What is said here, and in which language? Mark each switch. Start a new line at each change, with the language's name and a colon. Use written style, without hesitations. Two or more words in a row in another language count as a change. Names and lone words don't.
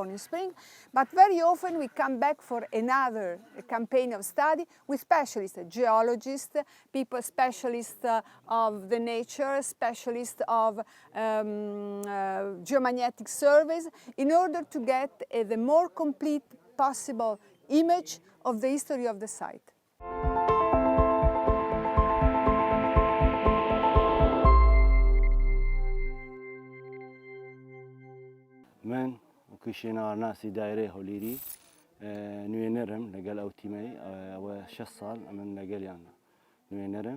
English: in spring, but very often we come back for another campaign of study with specialists, geologists, people specialists of the nature, specialists of geomagnetic surveys, in order to get the more complete possible image of the history of the site.
Central Kurdish: من وەکو شوێنەوارناسی دایرەی هەولێری نوێنەرم لەگەڵ ئەو تیمەی ئەوە 6 ساڵ ئەمن لەگەڵیان نوێنەرم.